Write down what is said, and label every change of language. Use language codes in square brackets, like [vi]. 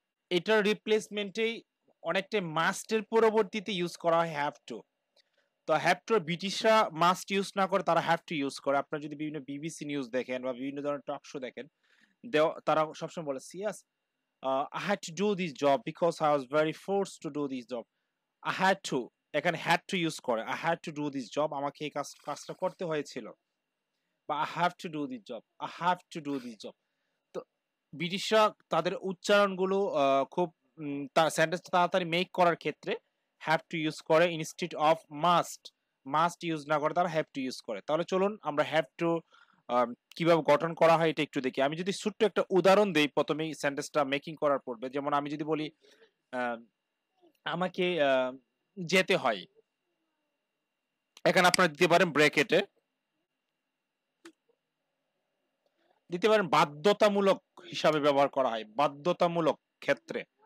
[bn] এটার রিপ্লেসমেন্টেই অনেকটা মাস্টের পরবর্তীতে ইউজ করা হয় হ্যাভ টু। তো হ্যাভ টু ব্রিটিশরা মাস্ট ইউজ না করে, তারা হ্যাভ টু ইউজ করে। আপনারা যদি বিভিন্ন বিবিসি নিউজ দেখেন বা বিভিন্ন ধরনের টক শো দেখেন, তারা সবসময় বলে সিয়াস [en] I had to do this job [bn] because I was very forced to do this job. [en] I had to, [bn] এখানে [en] had to [bn] ইউজ করে, [en] I had to do this job, [bn] আমাকে এই কাজটা করতে হয়েছিল, বা [en] I have to do this job, I have to do this job। [bn] তো ব্রিটিশরা তাদের উচ্চারণগুলো খুব সেন্টেন্স তাড়াতাড়ি মেক করার ক্ষেত্রে হ্যাভ টু ইউজ করে instead of must. Must use না করে তারা হ্যাভ টু ইউজ করে। তাহলে চলুন আমরা হ্যাভ টু কিভাবে গঠন করা হয় এটা একটু দেখি। আমি যদি ছোট্ট একটা উদাহরণ দেই প্রথমেই সেন্টেন্সটা মেকিং করার পূর্বে, যেমন আমি যদি বলি আহ, আমাকে যেতে হয়, এখানে আপনারা দিতে পারেন ব্র্যাকেটে, দিতে পারেন বাধ্যতামূলক হিসাবে ব্যবহার করা হয়, বাধ্যতামূলক ক্ষেত্রে।